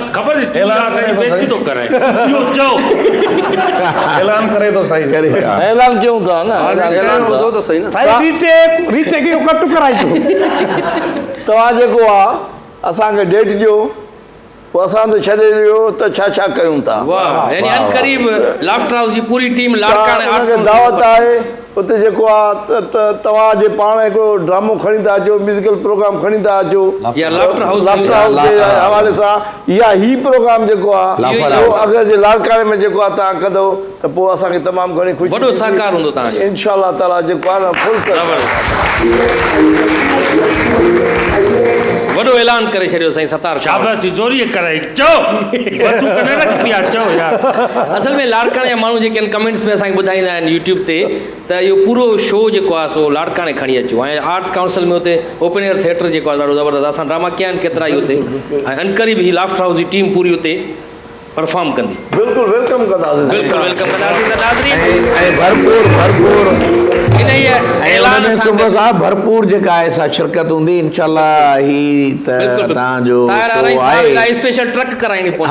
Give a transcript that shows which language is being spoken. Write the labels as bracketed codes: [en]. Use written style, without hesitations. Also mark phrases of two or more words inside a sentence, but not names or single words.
[sd] ऐलान करे थो साईं ऐलान कयूं था न, ऐलान ॿुधो त सही न। साईं रीटेक खे कट कराई थो। तव्हां जेको आहे असांखे डेट ॾियो, पोइ असां त छॾे ॾियो त छा कयूं था। वाह, यानी अनकरीब लाफ्टर हाउस जी पूरी टीम लाड़काणे आर्ट्स तव्हांखे दावत आहे उते जेको आहे त तव्हां जे पाण हिकिड़ो ड्रामो खणी था अचो, [en] musical program [sd] खणी था अचो या लाफ्टर हाउस जे हवाले सां, या ही प्रोग्राम जेको आहे अगरि जे लाड़काणे में जेको आहे तव्हां कंदो त पोइ असांखे तमामु घणी ख़ुशी, वॾो सहकार हूंदो तव्हांजो [ar] إن شاء الله تعالى [sd] जेको आहे न फुल वॾो ऐलान करे छॾियो साईं सतार। शाबाशी जोरी कराई चओ चओ यार। असल में लाड़काणे जा माण्हू जेके आहिनि कमेंट्स में असांखे ॿुधाईंदा आहिनि यूट्यूब ते त इहो पूरो शो जेको आहे सो लाड़काणे खणी अचो ऐं आर्ट्स काउंसिल में हुते [en] open air theatre [sd] जेको आहे ॾाढो ज़बरदस्त असां ड्रामा कया आहिनि केतिरा ई हुते, ऐं अनकरीब ही लाफ्टर हाउस जी टीम पूरी हुते परफॉर्म कंदी। बिल्कुलु वेलकम कंदासीं, बिल्कुलु वेलकम कंदासीं। त नाज़रीन ऐं भरपूर इन ई ऐलान सां भरपूर जेका आहे सा शिरकत हूंदी इंशाल्लाह। ही त तव्हांजो आहे स्पेशल ट्रक कराइणी पवंदी।